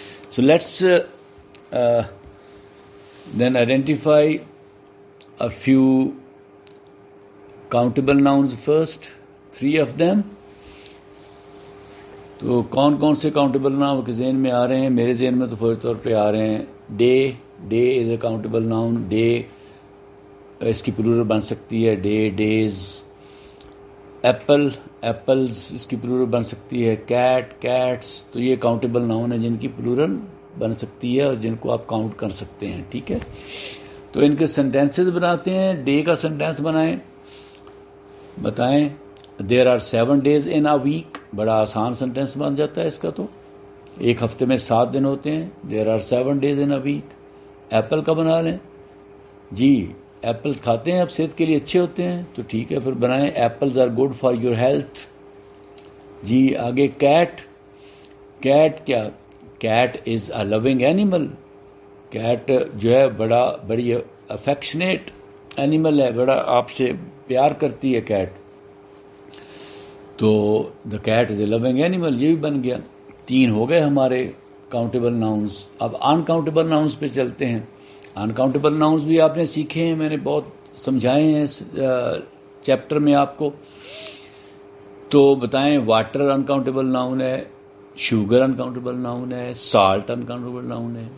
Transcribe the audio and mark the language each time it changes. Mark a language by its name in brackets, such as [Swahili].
[English] So let's then identify a few countable nouns first, 3 of them. [Urdu] تو کون کون سے کاؤنٹیبل ناؤن کے ذہن میں آ رہے ہیں؟ میرے ذہن میں تو فوری طور پہ آ رہے ہیں day. [English] Day is a countable noun. [Urdu] Day اس کی پلورل بن سکتی ہے ڈے، ڈیز. ایپل، ایپلز اس کی پلورل بن سکتی ہے کیٹ، کیٹس. تو یہ کاؤنٹیبل ناؤن ہیں جن کی پلورل بن سکتی ہے اور جن کو آپ کاؤنٹ کر سکتے ہیں. ٹھیک ہے، تو ان کے سینٹینسز بناتے ہیں. ڈے کا سینٹینس بنائیں، بتائیں [English] There are 7 days in a week. [Urdu] بڑا آسان سینٹینس بن جاتا ہے اس کا. تو ایک ہفتے میں 7 دن ہوتے ہیں. [English] There are 7 days in a week. [Urdu] Apple کا بنا لیں جی، ایپلز کھاتے ہیں اب صحت کے لیے اچھے ہوتے ہیں. تو ٹھیک ہے، پھر بنائیں [English] Apples are good for your health. [Urdu] جی آگے کیٹ. کیٹ کیا؟ [English] Cat is a living animal. [Urdu] Kate جو ہے بڑی افیکشنیٹ اینیمل ہے، بڑا آپ سے پیار کرتی ہے کیٹ. تو [English] the cat is a loving animal, [Urdu] یہ بھی بن گیا. 3 ہو گئے ہمارے کاؤنٹیبل ناؤنز. اب انکاؤنٹیبل ناؤنز پہ چلتے ہیں. انکاؤنٹیبل ناؤنز بھی آپ نے سیکھے ہیں، میں نے بہت سمجھائے ہیں اس چیپٹر میں آپ کو. تو بتائیں واٹر انکاؤنٹیبل ناؤن ہے، شوگر انکاؤنٹیبل ناؤن ہے، سالٹ انکاؤنٹیبل ناؤن ہے.